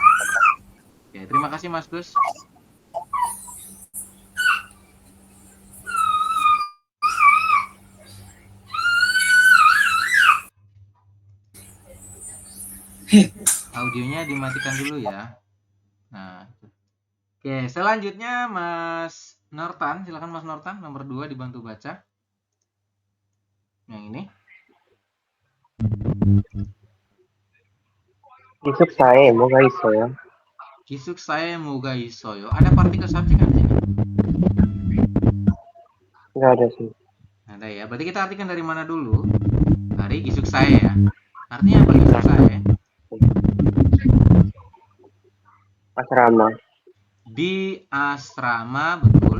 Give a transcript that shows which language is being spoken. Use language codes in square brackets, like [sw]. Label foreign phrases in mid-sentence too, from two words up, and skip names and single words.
[id] Oke, terima kasih Mas Gus. Audionya dimatikan dulu ya. Nah, oke, selanjutnya Mas Nortan, silakan Mas Nortan, nomor 2 dibantu baca. Yang ini. [ko] 기숙사에 뭐가 있어요? 기숙사에 뭐가 있어요? [id] Ada partikel subjek nggak di sini? Nggak ada sih. Ada ya. Berarti kita artikan dari mana dulu? Dari 기숙사에 ya. Artinya apa 기숙사에? Asrama. Di asrama, betul.